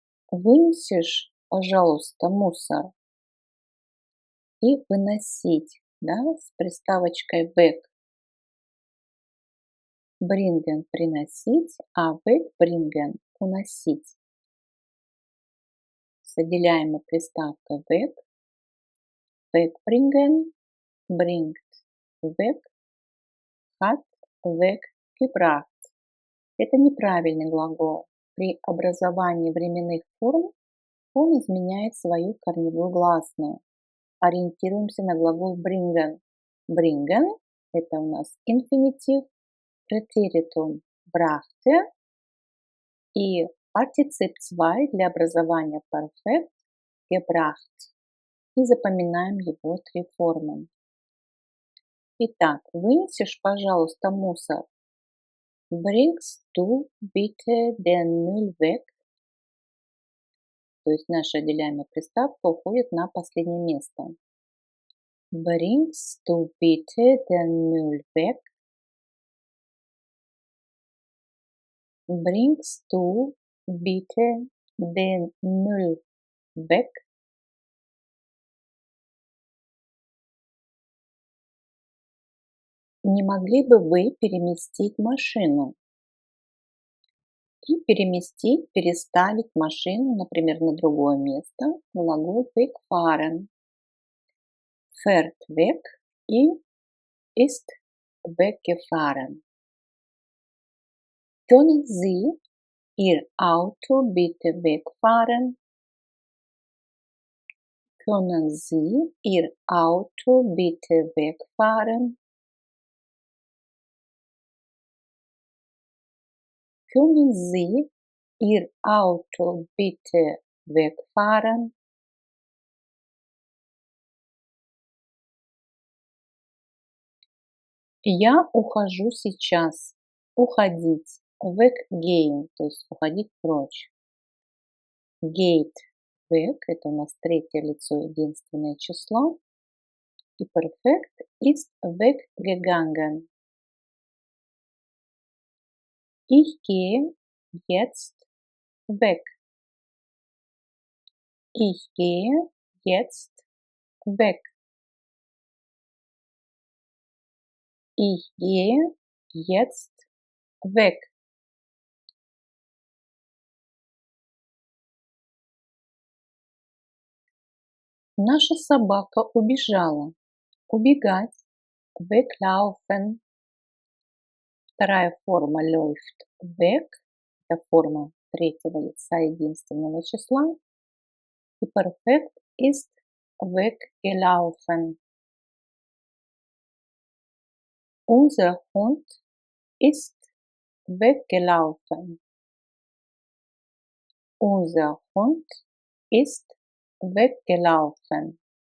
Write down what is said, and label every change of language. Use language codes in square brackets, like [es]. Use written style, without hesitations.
[ru] Вынесешь, пожалуйста, мусор и выносить, да, с приставочкой weg. Bringen – приносить, а wegbringen – уносить. С отделяемой приставкой weg. [de] Wegbringen, bringt weg, hat weggebracht. [ru] Это неправильный глагол. При образовании временных форм он изменяет свою корневую гласную. Ориентируемся на глагол bringen. Bringen – это у нас инфинитив, Präteritum brachte и партицип 2 для образования perfekt gebracht. И запоминаем его три формы. Итак, вынесешь, пожалуйста, мусор. [de] Bringst du bitte den Müll weg? [ru] То есть наша отделяемая приставка уходит на последнее место. [de] Bringst du bitte den Müll weg? Bringst du bitte den Müll weg? [ru] Не могли бы вы переместить машину? И переместить, переставить машину, например, на другое место, глагол wegfahren. [de] Fährt weg и ist weggefahren. Können Sie Ihr Auto bitte wegfahren? Können Sie Ihr Auto bitte wegfahren? Können Sie Ihr Auto bitte wegfahren? [ru] Я ухожу сейчас. Уходить. Weggehen, то есть уходить прочь. [de] Geht weg [ru] – это у нас третье лицо единственное число. [de] И perfekt ist weggegangen. Ich gehe jetzt weg. Ich gehe jetzt weg. Ich gehe jetzt weg. [ru] Наша собака убежала. Убегать. [de] Weglaufen. [ru] Вторая форма [de] läuft weg. [ru] Это форма третьего лица единственного числа. [de] И perfekt ist weggelaufen. Unser Hund ist weggelaufen. Unser Hund ist weggelaufen.